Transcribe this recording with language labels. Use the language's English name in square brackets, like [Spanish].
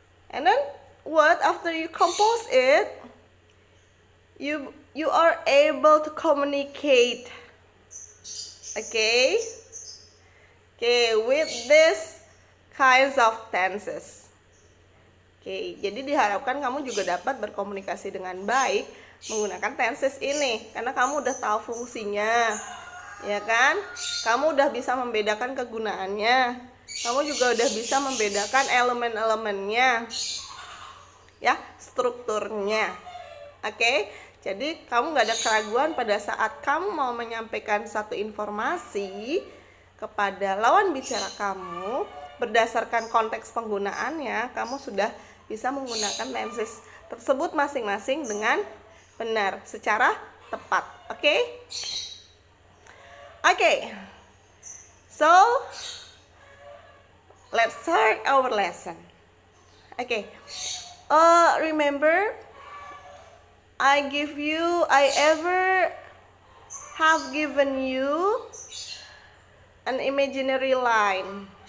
[English] And then what after you compose it, you are able to communicate, okay, with this kinds of tenses. [Indonesian] Oke, jadi diharapkan kamu juga dapat berkomunikasi dengan baik menggunakan tenses ini, karena kamu udah tahu fungsinya, ya kan? Kamu udah bisa membedakan kegunaannya. kamu juga udah bisa membedakan elemen-elemennya, ya, strukturnya. Oke, jadi kamu nggak ada keraguan pada saat kamu mau menyampaikan satu informasi kepada lawan bicara kamu, berdasarkan konteks penggunaannya, kamu sudah bisa menggunakan tenses tersebut masing-masing dengan benar, secara tepat. Oke? Oke. [English] So, let's start our lesson. Okay. Remember, I ever have given you an imaginary line.